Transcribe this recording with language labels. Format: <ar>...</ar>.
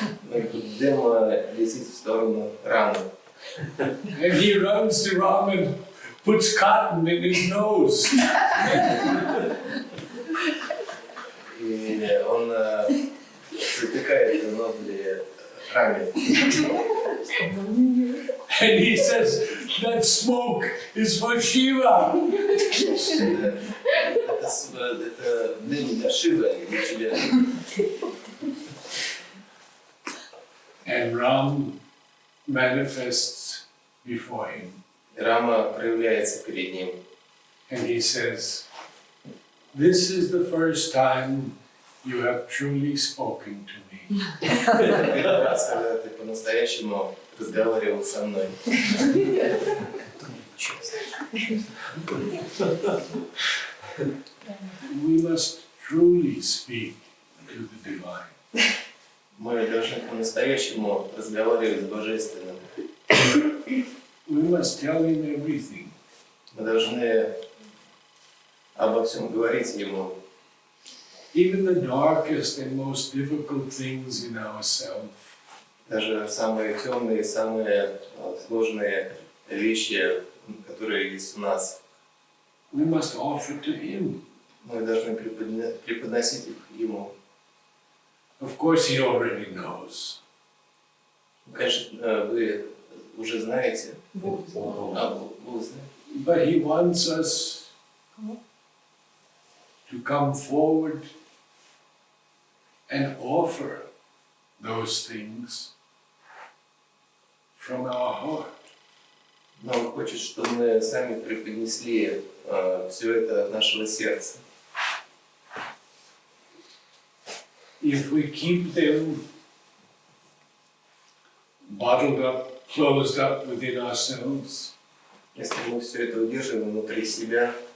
<ru>Дым летит в сторону Рамы.</ru> <en>And he runs to Ram and puts cotton in his nose.</en> <ru>И он затыкает ноздри Раме.</ru> <en>And he says, that smoke is for Shiva.</en> <ru>Это дым для Шивы, для тебя.</ru> <en>And Ram manifests before him.</en> <ru>Рама проявляется перед ним.</ru> <en>And he says, this is the first time you have truly spoken to me.</en> <ru>Первый раз, когда ты по-настоящему разговаривал со мной.</ru> <en>We must truly speak to the divine.</en> <ru>Мы должны по-настоящему разговаривать с Божественным.</ru> <en>We must tell him everything.</en> <ru>Мы должны обо всем говорить Ему.</ru> <en>Even the darkest and most difficult things in ourselves.</en> <ru>Даже самые темные, самые сложные вещи, которые есть у нас,</ru> <en>We must offer to him.</en> <ru>мы должны преподносить их Ему.</ru> <en>Of course, he already knows.</en> <ru>Конечно, вы уже знаете. Бог знает. Бог знает.</ru> <en>But he wants us to come forward and offer those things from our heart.</en> <ru>Но Он хочет, чтобы мы сами преподнесли все это от нашего сердца.</ru> <en>if we keep them bottled up, closed up within ourselves,</en> <ru>Если мы все это удерживаем внутри себя,</ru>